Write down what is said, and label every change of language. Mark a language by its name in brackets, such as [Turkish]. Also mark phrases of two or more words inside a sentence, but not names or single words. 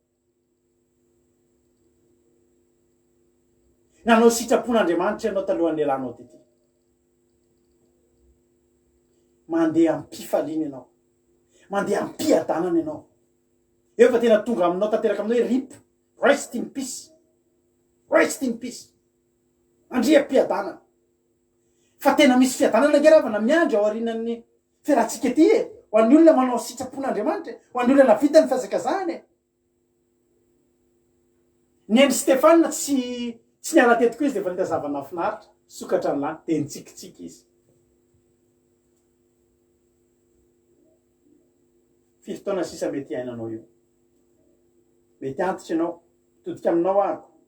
[Malagasy] nanao sitrapon'Andriamanitra ianao talohan'ny alanao tety mandeha ampifaliana ianao mandeha ampiadanana ianao efa tena tonga aminao tanteraka aminao hoe [English] rip rest in peace [Malagasy] andria ampiadanana fa tena misy fiadanana ngeravana miandry ao arinan'ny fiarahantsika ety e ho an'ny olona manao sitrapon'Andriamanitra ho an'ny olona navita ny fihazakazahany ny endry Stefana tsy niala tetiko izy de efa nitazavana finaritra sokatra ny lany de nitsikitsiky izy firy taona sisa mety ainanao io mety antitra ianao todika aminao ako